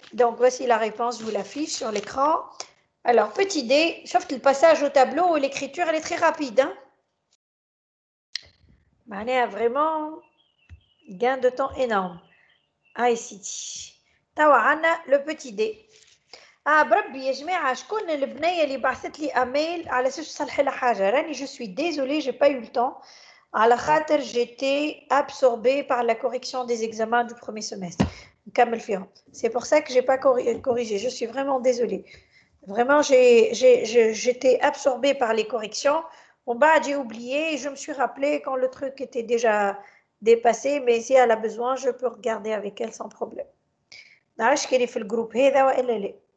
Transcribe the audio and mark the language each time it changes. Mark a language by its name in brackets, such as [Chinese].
[French] Donc voici la réponse, je vous l'affiche sur l'écran. Alors, petit D, sauf le passage au tableau, l'écriture elle est très rapide. Hein? معناها vraiment gain de temps énorme. ICT. [Arabic] توا عندنا le petit D. بربي يا جماعة شكون البنية اللي بعثت لي ايميل على اساس تصلحي لها حاجة راني [French] je suis désolée j'ai pas eu le temps [Arabic] على خاطر [French] j'étais absorbée par la correction des examens du premier semestre [Arabic] نكمل فيهم. [French] C'est pour ça que j'ai pas corrigé, je suis vraiment désolée. Vraiment j'étais absorbée par les corrections. Bon bah j'ai oublié, je me suis rappelé quand le truc était déjà dépassé, mais si elle a besoin je peux regarder avec elle sans problème. [Arabic] نعرفش كاين في الجروب هذا والا لا.